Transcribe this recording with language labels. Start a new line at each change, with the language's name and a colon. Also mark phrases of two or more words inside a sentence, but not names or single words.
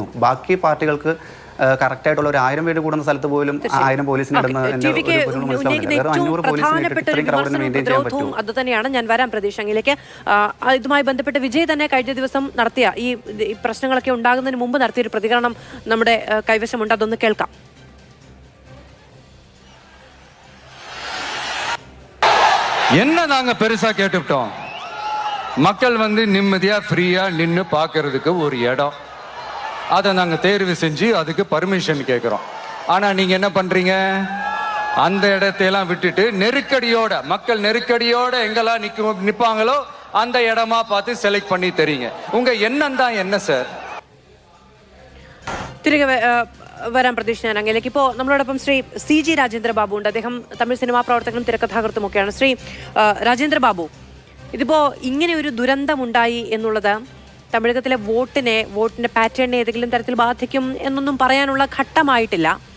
Malayalam: ബാക്കി പാർട്ടികൾക്ക് കറക്റ്റായിട്ടുള്ള ഒരു 1000 പേര് കൂടുന്ന സ്ഥലത്ത് പോലും 1000 പോലീസിന് അത് തന്നെയാണ്. ഞാൻ വരാം പ്രതീക്ഷ അങ്ങിലേക്ക്. ഇതുമായി ബന്ധപ്പെട്ട് വിജയ് തന്നെ കഴിഞ്ഞ ദിവസം നടത്തിയ ഈ പ്രശ്നങ്ങളൊക്കെ ഉണ്ടാകുന്നതിന് മുമ്പ് നടത്തിയൊരു പ്രതികരണം നമ്മുടെ കൈവശമുണ്ട്, അതൊന്ന് കേൾക്കാം.
Tamil: என்ன நாங்க பெருசா கேட்டுட்டோம்? மக்கள் வந்து நிம்மதியா ஃப்ரீயா நின்று பார்க்கறதுக்கு ஒரு இடம், அதை நாங்க தேர்வு செஞ்சு அதுக்கு பர்மிஷன் கேட்கிறோம். ஆனா நீங்க என்ன பண்றீங்க? அந்த இடத்தையெல்லாம் விட்டுட்டு நெருக்கடியோட, மக்கள் நெருக்கடியோட எங்கெல்லாம் நிப்பாங்களோ அந்த இடமா பார்த்து செலக்ட் பண்ணி தரீங்க. உங்க எண்ணம் தான் என்ன சார்?
Malayalam: തിരികെ വരാൻ പ്രതീക്ഷ ഞാൻ അങ്ങയിലേക്ക്. ഇപ്പോൾ നമ്മളോടൊപ്പം ശ്രീ CG രാജേന്ദ്ര ബാബു ഉണ്ട്. അദ്ദേഹം തമിഴ് സിനിമാ പ്രവർത്തകനും തിരക്കഥാകൃത്തും ഒക്കെയാണ്. ശ്രീ രാജേന്ദ്ര ബാബു, ഇതിപ്പോൾ ഇങ്ങനെ ഒരു ദുരന്തമുണ്ടായി എന്നുള്ളത് തമിഴകത്തിലെ വോട്ടിന്റെ പാറ്റേണിനെ ഏതെങ്കിലും തരത്തിൽ ബാധിക്കും എന്നൊന്നും പറയാനുള്ള ഘട്ടമായിട്ടില്ല.